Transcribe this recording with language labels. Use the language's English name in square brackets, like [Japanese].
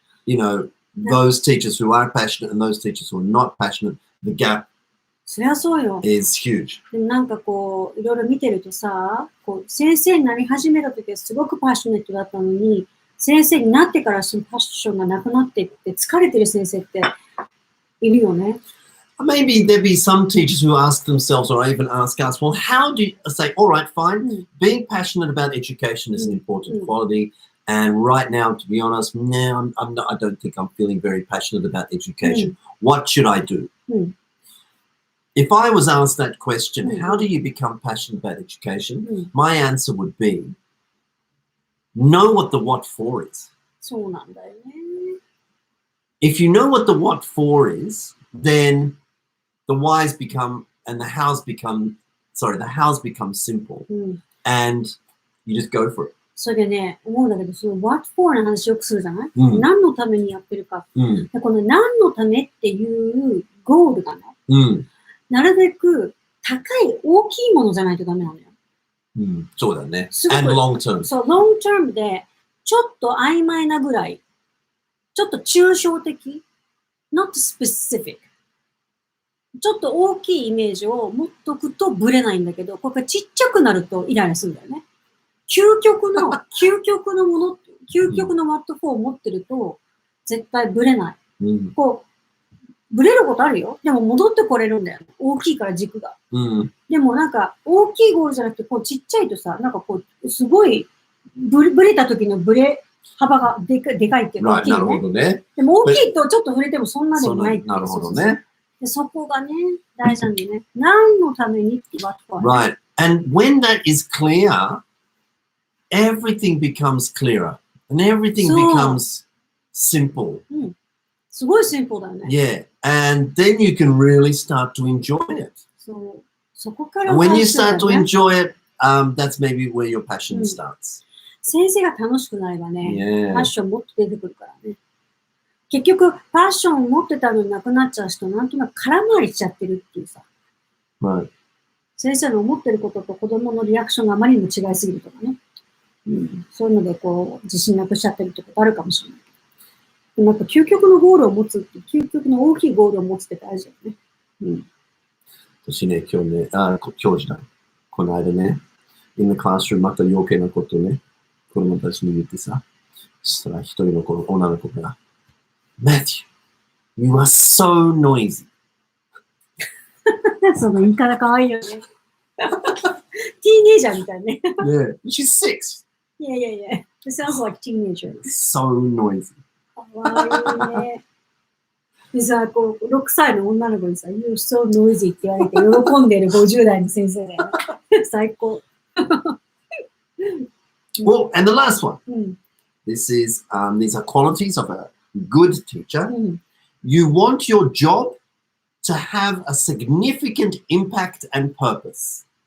[English] You know, those teachers who are passionate and those teachers who are not passionate, the gap is huge. [Japanese] でもなんかこういろいろ見てるとさ、こう先生になり始めた時はすごくパッショネットだったのに、先生になってからそのパッションがなくなっていって疲れてる先生っているよね。 [English] Maybe there'd be some teachers who ask themselves or even ask us, well, how do you say, all right, fine, being passionate about education is an important quality. And right now, to be honest, no, I'm not, I don't think I'm feeling very passionate about education. What should I do? If I was asked that question, how do you become passionate about education? My answer would be, know what the what for is. [Japanese] そうなんだよね。 [English] If you know what the what for is, then the whys become, and the hows become, the hows become simple. And you just go for it. [Japanese] それでね、思うんだけど、その what for の話よくするじゃない？何のためにやってるか。でこの何のためっていうゴールがね、なるべく高い、大きいものじゃないとダメなのよ。そうだね。 [English] And long term. [Japanese] そう、 [English] long term [Japanese] で、ちょっと曖昧なぐらい、ちょっと抽象的、 [English] not specific。 [Japanese] ちょっと大きいイメージを持っとくとブレないんだけど、これがちっちゃくなるとイライラするんだよね。究極のもの、究極の what for を持ってると、絶対ブレない。こう、ブレることあるよ。でも戻ってこれるんだよね。大きいから軸が。でもなんか、大きいゴールじゃなくて、こうちっちゃいとさ、なんかこう、すごい、ブレた時のブレ幅がでかいっていうか、大きいね。なるほどね。でも大きいとちょっと触れてもそんなでもないっていう。なるほどね。でそこがね、大事なんでね。何のためにって what for。 [English] Right. And when that is clear, everything becomes clearer. And everything becomes simple. [Japanese] すごいシンプルだよね。 [English] Yeah. And then you can really start to enjoy it. [Japanese] そこから [English] And when you start to enjoy it, that's maybe where your passion starts. [Japanese] 先生が楽しくなればね、パッションもっと出てくるからね。結局、パッションを持ってたのになくなっちゃう人、なんとなく空回りしちゃってるっていうさ。先生の思ってることと子供のリアクションがあまりにも違いすぎるとかね。そういうので、こう、自信なくしちゃってるってことあるかもしれない。でもやっぱ究極のゴールを持つって、究極の大きいゴールを持つって大事だよね。私ね、今日ね、今日じゃない。この間ね、 [English] in the classroom [Japanese] また余計なことね、子供たちに言ってさ、そしたら一人の子の女の子が、 [English] Matthew, you are so noisy. [Japanese] その言い方かわいいよね。ティーネイジャーみたいね。 [English] Yeah, she's 6. Yeah. It sounds like teenager. So noisy. [Japanese] かわいいね。でさ、こう、6歳の女の子にさ、 [English] You're so noisy [Japanese] って言われて喜んでる50代の先生だよね。最高。 [English] Well, and the last one. This is, these are qualities of a good teacher. You want your job to have a significant impact and purpose.